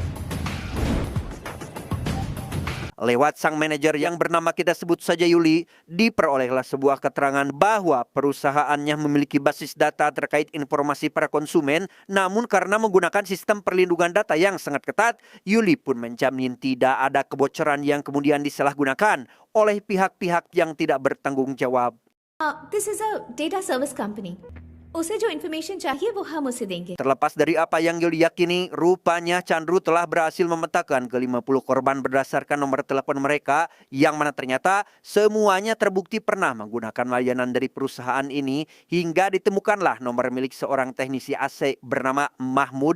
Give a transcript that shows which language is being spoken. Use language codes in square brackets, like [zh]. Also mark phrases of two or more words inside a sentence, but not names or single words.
[id] Lewat sang manajer yang bernama kita sebut saja Yuli, diperolehlah sebuah keterangan bahwa perusahaannya memiliki basis data terkait informasi para konsumen, namun karena menggunakan sistem perlindungan data yang sangat ketat, Yuli pun menjamin tidak ada kebocoran yang kemudian disalahgunakan oleh pihak-pihak yang tidak bertanggung jawab. [en] This is a data service company. [hi] उसे जो इन्फॉर्मेशन चाहिए वो हम उसे देंगे। [id] Terlepas dari apa yang diyakini, rupanya Chandru telah berhasil memetakan ke-50 korban berdasarkan nomor telepon mereka, yang mana ternyata semuanya terbukti pernah menggunakan layanan dari perusahaan ini, hingga ditemukanlah nomor milik seorang teknisi AC bernama Mahmud.